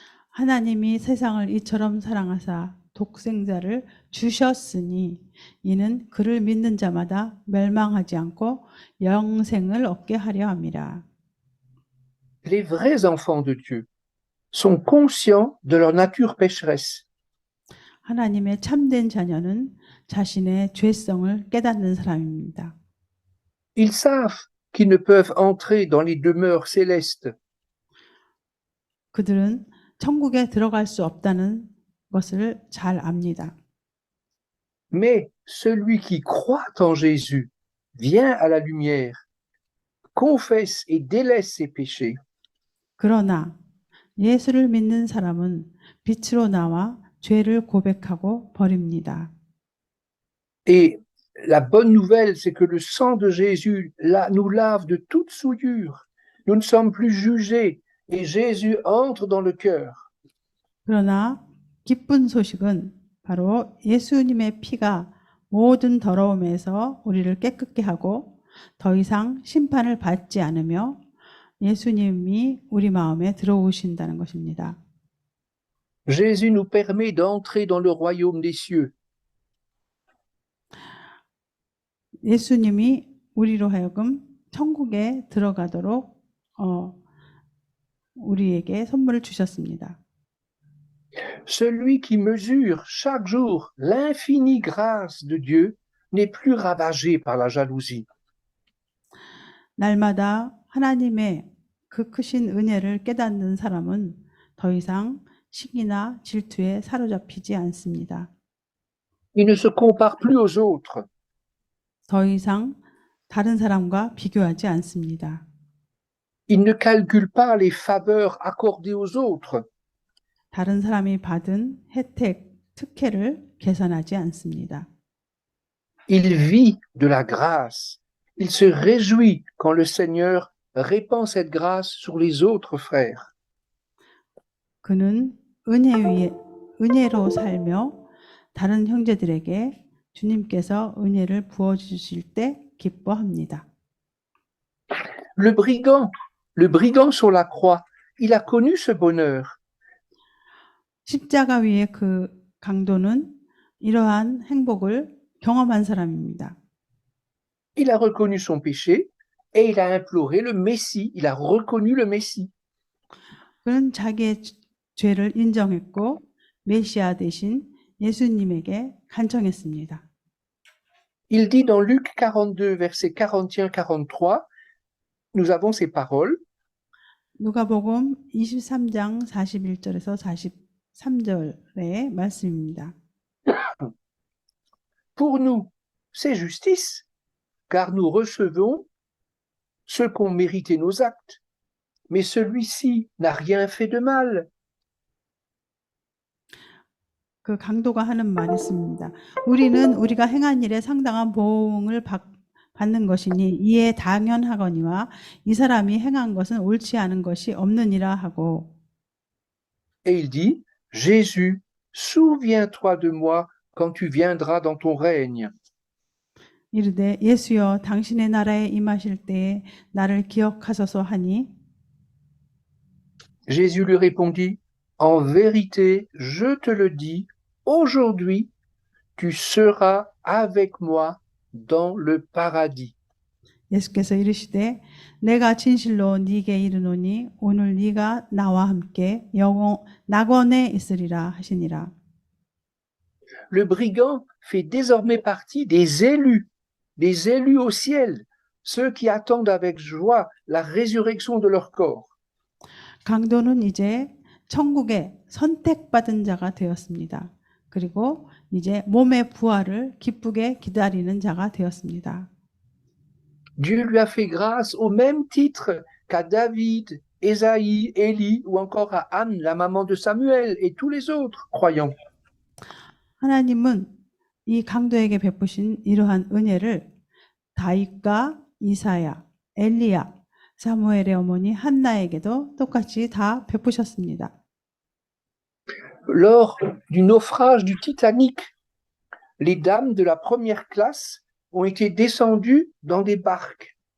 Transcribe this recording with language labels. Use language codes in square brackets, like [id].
[ko] 하나님이 세상을 이처럼 사랑하사 독생자를 주셨으니 이는 그를 믿는 자마다 멸망하지 않고 영생을 얻게 하려 함이라. [fr] Les vrais enfants de Dieu sont conscients de leur nature pécheresse. [ko] 하나님의 참된 자녀는 자신의 죄성을 깨닫는 사람입니다. [fr] Ils savent qu'ils ne peuvent entrer dans les demeures célestes. [ko] 그들은 천국에 들어갈 수 없다는 것을 잘 압니다. [fr] Mais celui qui croit en Jésus vient à la lumière, confesse et délaisse ses péchés. [ko] 그러나 예수를 믿는 사람은 빛으로 나와 죄를 고백하고 버립니다. [fr] Et la bonne nouvelle, c'est que le sang de Jésus nous lave de toute souillure. Nous ne sommes plus jugés et Jésus entre dans le cœur. [ko] 그러나 기쁜 소식은 바로 예수님의 피가 모든 더러움에서 우리를 깨끗게 하고 더 이상 심판을 받지 않으며 예수님이 우리 마음에 들어오신다는 것입니다. [fr] Jésus nous permet d'entrer dans le royaume des cieux. [ko] 예수님이 우리로 하여금 천국에 들어가도록 우리에게 선물을 주셨습니다. [fr] Celui qui mesure chaque jour l'infinie grâce de Dieu n'est plus ravagé par la jalousie. [ko] 날마다 하나님의 그 크신 은혜를 깨닫는 사람은 더 이상 시기나 질투에 사로잡히지 않습니다. [fr] Il ne se compare plus aux autres. [ko] 더 이상 다른 사람과 비교하지 않습니다. [fr] Il ne calcule pas les faveurs accordées aux autres. [ko] 다른 사람이 받은 혜택, 특혜를 계산하지 않습니다. [fr] Il vit de la grâce. Il se réjouit quand le Seigneur répand cette grâce sur les autres frères. [ko] 그는 은혜로 살며 다른 형제들에게 주님께서 은혜를 부어주실 때 기뻐합니다. [fr] Le brigand sur la croix, il a connu ce bonheur. [ko] 십자가 위의 그 강도는 이러한 행복을 경험한 사람입니다. [fr] Il a reconnu son péché et il a imploré le Messie. Il a reconnu le Messie. [ko] 그는 자기의 죄를 인정했고 메시아 대신 예수님에게 간청했습니다. [fr] Il dit dans Luc 42, versets 41-43, nous avons ces paroles. [ko] 누가복음 23장 41절에서 43절의 말씀입니다. [fr] Pour nous, c'est justice, car nous recevons ce qu'ont mérité nos actes. Mais celui-ci n'a rien fait de mal. [ko] 그 강도가 하는 말이 있습니다. 우리는 우리가 행한 일에 상당한 보응을 받는 것이니 이에 당연하거니와 이 사람이 행한 것은 옳지 않은 것이 없느니라 하고. [fr] Et il dit, Jésus, souviens-toi de moi quand tu viendras dans ton règne. [ko] 이르되 예수여 당신의 나라에 임하실 때에 나를 기억하소서 하니. [fr] Jésus lui répondit, en vérité, je te le dis, aujourd'hui, tu seras avec moi dans le paradis. [ko] 예수께서 이르시되 내가 진실로 네게 이르노니 오늘 네가 나와 함께 낙원에 있으리라 하시니라. [fr] Le brigand fait désormais partie des élus au ciel, ceux qui attendent avec joie la résurrection de leur corps. [ko] 강도는 이제 천국에 선택받은 자가 되었습니다. 그리고 이제 몸의 부활을 기쁘게 기다리는 자가 되었습니다. [fr] Dieu lui a fait grâce au même titre qu'à David, Ésaïe, Élie ou encore à Anne, la maman de Samuel et tous les autres croyants. [ko] 하나님은 이 강도에게 베푸신 이러한 은혜를 다윗과 이사야, 엘리야, 사무엘의 어머니 한나에게도 똑같이 다 베푸셨습니다. [fr] Lors du naufrage du Titanic, les dames de la première classe ont été descendues dans des barques.